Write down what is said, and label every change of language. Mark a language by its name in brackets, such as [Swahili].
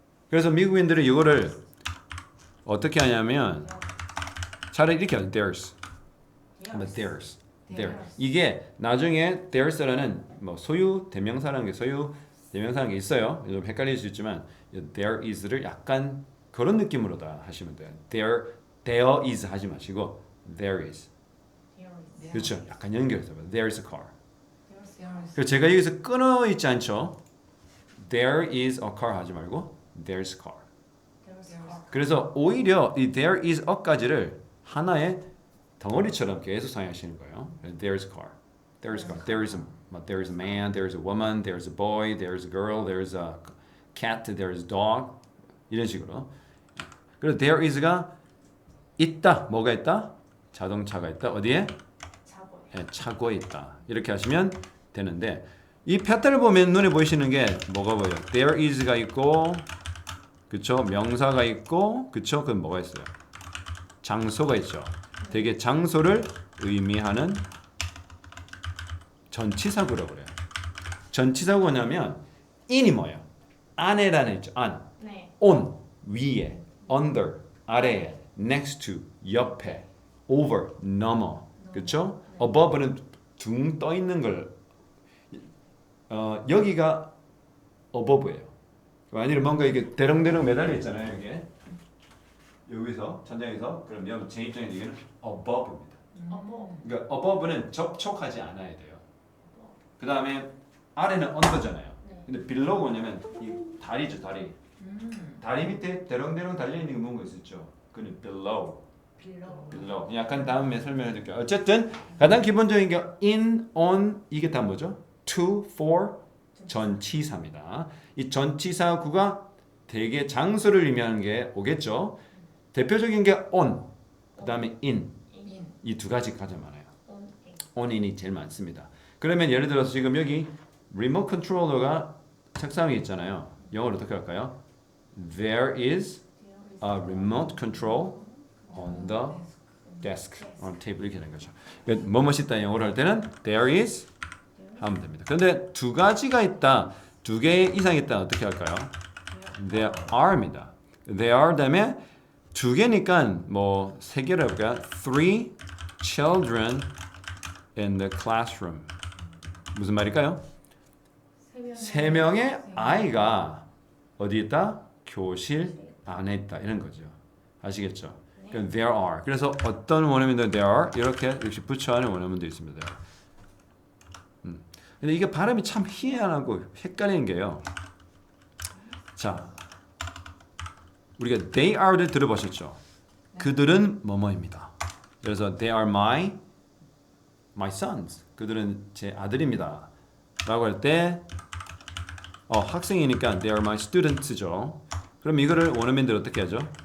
[Korean] 그래서 미국인들은 이거를 어떻게 하냐면 차라리 이렇게 하죠. [English] There's. There's. There. [Korean] 이게 나중에 there's라는 뭐 소유 대명사라는 게 소유 대명사라는 게 있어요. 좀 헷갈릴 수 있지만 there is를 약간 그런 느낌으로 다 하시면 돼요. [English] there is [Korean] 하지 마시고 [English] there is. [Korean] 그렇죠. 약간 연결해서 [English] there's a car. [Korean] 그래서 제가 여기서 끊어 있지 않죠. [English] There is a car [Korean] 하지 말고 [English] there's a car. [Korean] 그래서 오히려 이 there is a까지를 하나의 덩어리처럼 계속 사용하시는 거예요. [English] There's a car. There's a car. There's a man. There's a woman. There's a boy. There's a girl. There's a cat. There's a dog. [Korean] 이런 식으로. 그래서 there is가 있다. 뭐가 있다? 자동차가 있다. 어디에? 네, 차고에 있다. 이렇게 하시면 되는데 이 패턴을 보면 눈에 보이시는 게 뭐가 보여요? There is가 있고 그쵸? 명사가 있고 그쵸? 그럼 뭐가 있어요? 장소가 있죠. 되게 장소를 의미하는 전치사구라고 그래요. 전치사구가 뭐냐면 in이 뭐예요? 안에라는 있죠. 안. 네. [English] on [Korean] 위에, [English] under [Korean] 아래에, [English] next to [Korean] 옆에, [English] over [Korean] 넘어. 그렇죠? above는 둥 떠 있는 걸 여기가 above예요. 아니면 뭔가 이게 대롱대롱 매달려 있잖아요, 이게. 여기서 천장에서 그럼 여기 제 입장에서 이게는 above입니다. 그러니까 above는 접촉하지 않아야 돼요. 그 다음에 아래는 under잖아요. 근데 below가 뭐냐면 이 다리죠, 다리. 다리 밑에 대롱대롱 달려 있는 게 뭔가 있었죠. 그는 below. 약간 다음에 설명해 드릴게요. 어쨌든 가장 기본적인 게 in, on 이게 다 뭐죠? to, for, 전치사입니다. 이 전치사구가 대개 장소를 의미하는 게 오겠죠. 대표적인 게 on, 그 다음에 in. [English] in. [Korean] 이 두 가지 가장 많아요. [English] on [Korean] on인이 제일 많습니다. 그러면 예를 들어서 지금 여기 리모트 컨트롤러가 책상에 있잖아요. 영어로 어떻게 할까요? [English] There is a remote control on the desk, on table 이렇게 되는 거죠. [Korean] 뭐뭇이 있다 영어로 할 때는 there is 하면 됩니다. 그런데 두 가지가 있다, 두 개 이상 있다 어떻게 할까요? [English] There are입니다. [Korean] There are 다음에 두 개니까 뭐 세 개로 해볼까요? [English] Three children in the classroom. [Korean] 무슨 말일까요? 세 명의 아이가 어디 있다? 교실 안에 있다 이런 거죠. 아시겠죠? 그러니까 [English] there are. [Korean] 그래서 어떤 원어민들 there are 이렇게 역시 붙여하는 원어민도 있습니다. 근데 이게 발음이 참 희한하고 헷갈리는 게요. 자, 우리가 they are를 들어보셨죠? 그들은 뭐뭐입니다. 그래서 [English] they are my sons. [Korean] 그들은 제 아들입니다. 라고 할 때 학생이니까 [English] they are my students [Korean] 죠. 그럼 이거를 원어민들 어떻게 하죠?